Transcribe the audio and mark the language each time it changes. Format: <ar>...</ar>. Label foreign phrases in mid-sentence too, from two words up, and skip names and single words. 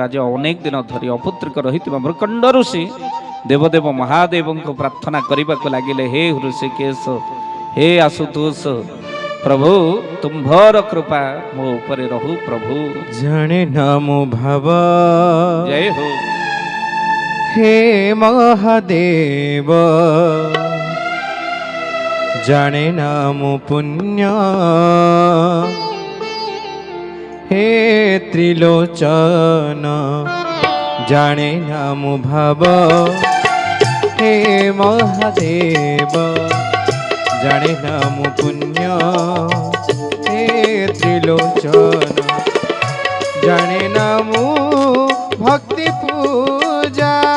<or>ଆଜି ଅନେକ ଦିନ ଧରି ଅପୁତ୍ରିକ ରହିଥିବା ମୃକଣ୍ଡ ଋଷି ଦେବଦେବ ମହାଦେବଙ୍କୁ ପ୍ରାର୍ଥନା କରିବାକୁ ଲାଗିଲେ, ହେ ହୃଷିକେଶ, ହେ ଆଶୁତୋଷ ପ୍ରଭୁ, ତୁମ୍ଭର କୃପା ମୋ ଉପରେ ରହୁ ପ୍ରଭୁ।</or> <hi>जाने नाम भाव</hi> <or>ଜୟ ହୋ।</or> <hi>हे महादेव, जाने नाम पुण्य हे त्रिलोचन, जाने नाम भाव हे महादेव, जाने नाम पुण्य हे त्रिलोचन, जाने नाम भक्ति पूजा,</hi>